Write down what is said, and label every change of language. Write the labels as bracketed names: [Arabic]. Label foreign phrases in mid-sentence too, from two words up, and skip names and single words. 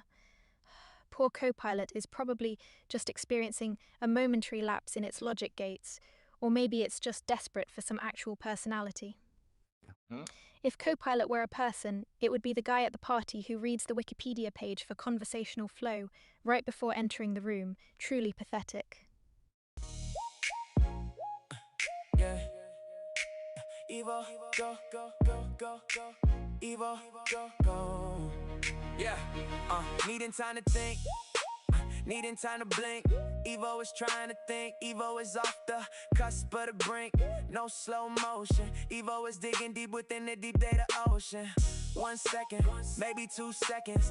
[English] Poor Copilot is probably just experiencing a momentary lapse in its logic gates, or maybe it's just desperate for some actual personality. If Copilot were a person, it would be the guy at the party who reads the Wikipedia page for conversational flow right before entering the room. Truly pathetic. Yeah. Evo, go, go, go, go, go. Evo, go, go. Yeah. Needing time to think, needing time to blink. Evo is trying to think, Evo is off the cusp of the brink. No slow motion, Evo is digging deep within the deep data ocean. 1 second, maybe 2 seconds.